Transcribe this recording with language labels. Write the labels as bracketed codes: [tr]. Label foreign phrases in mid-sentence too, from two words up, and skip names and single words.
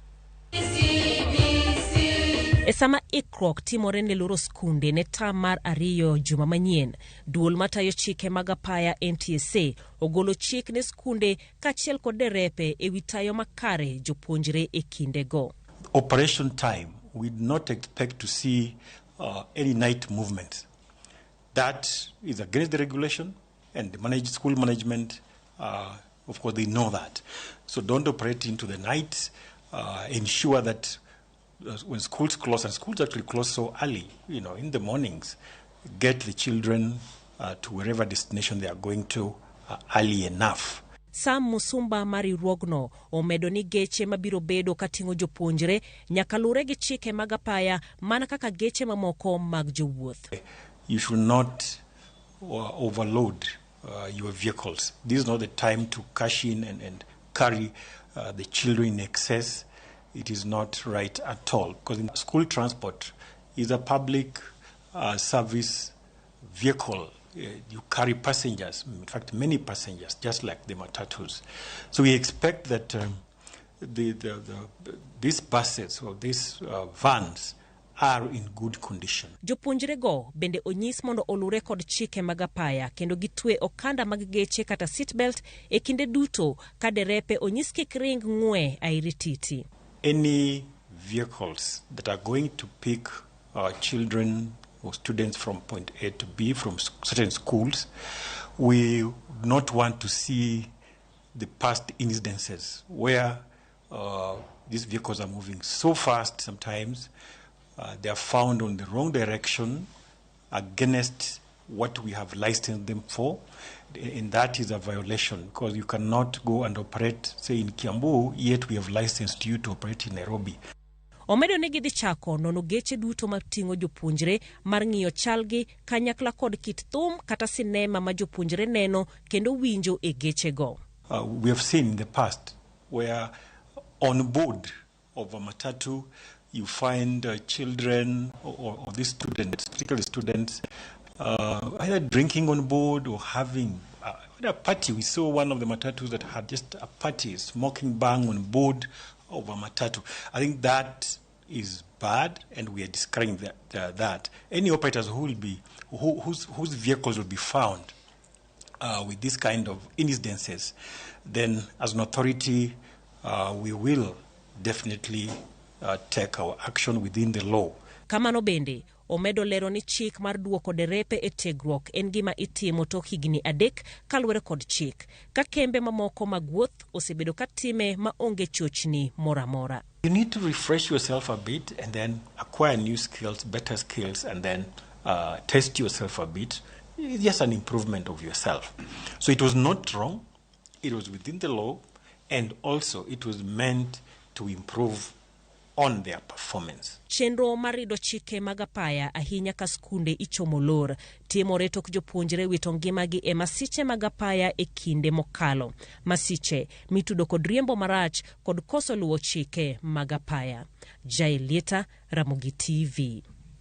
[luo] E sama ikruok timore ne loro skunde ne tam mar 2 juma manyien, duol matayo chike mag apaya NTSA ogolo chik ne skunde kachiel kod derepe e wi tayo makare jopuonjre e kinde go. [en] Operation time, we do not expect to see any night movement. That is against the regulation, and the school management, of course, they know that. So don't operate into the night. Ensure that when schools close, and schools actually close so early, in the mornings, get the children to wherever destination they are going to early enough. [luo] Sam Musumba mari ruogno omedo ni geche mabiro bedo katingo jopuonjre nyaka lure gi chike mag apaya mana kaka geche mamoko mag jowuoth. [en] You should not overload your vehicles. This is not the time to cash in and carry the children in excess. It is not right at all, because school transport is a public service vehicle. You carry passengers, in fact, many passengers, just like the matatus. So we expect that these buses or these vans are in good condition. [luo] Jopuonjre go bende onyis mondo olure kod chike mag apaya kendo gitwe okanda mag geche kata seatbelt e kinde duto ka derepe onyis kik ring ng'we airititi. [en] Any vehicles that are going to pick children or students from point A to B from certain schools, we do not want to see the past incidences where these vehicles are moving so fast sometimes. They are found on the wrong direction against what we have licensed them for, and that is a violation, because you cannot go and operate, say, in Kiambu, yet we have licensed you to operate in Nairobi. [luo] Omedo ne gidhi chako nono geche duto matingo jopuonjre mar ng'iyo chalgi kanyakla kod kit thum kata sinema ma jopuonjre neno kendo winjo e geche go. [en] We have seen in the past where on board of a matatu you find children or these students, particularly students, either drinking on board or having a party. We saw one of the matatus that had just a party, smoking bang on board of a matatu. I think that is bad, and we are discouraging that. Any operators whose vehicles will be found with this kind of incidences, then as an authority, we will definitely take our action within the law. [luo] Kamano bende, omedo lero ni chik mar duoko derepe e tiegruok en gima itimo tok higni 3 kaluwore kod chik, ka kembe mamoko mag wuoth osebedo katime ma onge chochni moramora. [en] You need to refresh yourself a bit and then acquire new skills, better skills, and then test yourself a bit. It's just an improvement of yourself. So it was not wrong, it was within the law, and also it was meant to improve on their performance. [luo] Chenro marido chike mag apaya ahinya ka skunde ichomo lor timore tok jopuonjre wito ngimagi e masiche mag apaya e kinde mokalo. Masiche mitudo kod riembo marach kod koso luwo chike mag apaya. Jaelieta, Ramogi TV.